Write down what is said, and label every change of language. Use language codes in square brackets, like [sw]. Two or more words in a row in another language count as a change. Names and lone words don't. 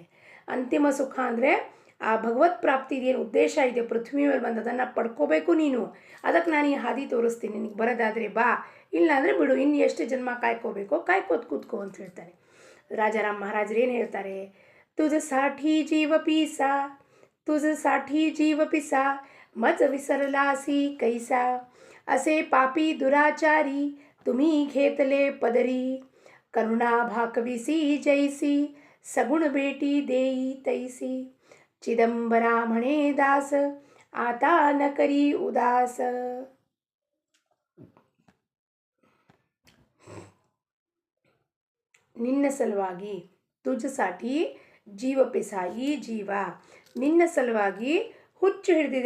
[kn] ಅಂತಿಮ ಸುಖ ಅಂದರೆ ಆ ಭಗವತ್ ಪ್ರಾಪ್ತಿ ಏನು ಉದ್ದೇಶ ಇದೆ ಪೃಥ್ವಿ ಮೇಲೆ ಬಂದು ಅದನ್ನು ಪಡ್ಕೋಬೇಕು ನೀನು. ಅದಕ್ಕೆ ನಾನು ಈ ಹಾದಿ ತೋರಿಸ್ತೀನಿ, ನಿನಗೆ ಬರೋದಾದರೆ ಬಾ, ಇಲ್ಲಾಂದರೆ ಬಿಡು, ಇನ್ನು ಎಷ್ಟು ಜನ್ಮ ಕಾಯ್ಕೋಬೇಕೋ ಕಾಯ್ಕೋತ ಕೂತ್ಕೋ ಅಂತ ಹೇಳ್ತಾರೆ. ರಾಜಾರಾಮ್ ಮಹಾರಾಜರು ಏನು ಹೇಳ್ತಾರೆ, [mr] ತುಜ साठी जीव पिसा मज विसरलासी कैसा, असे पापी दुराचारी तुम्ही घेतले पदरी, करुणा भाकविसी जैसी सगुण बेटी देई तैसी, चिदंबरा म्हणे दास आता न करी उदास. [kn] ನಿನ್ನ ಸಲುವಾಗಿ, [mr] तुजसाठी जीव पिसा, [kn] ಈ ಜೀವ ನಿನ್ನ ಸಲುವಾಗಿ ಹುಚ್ಚು ಹಿಡಿದಿದೆ.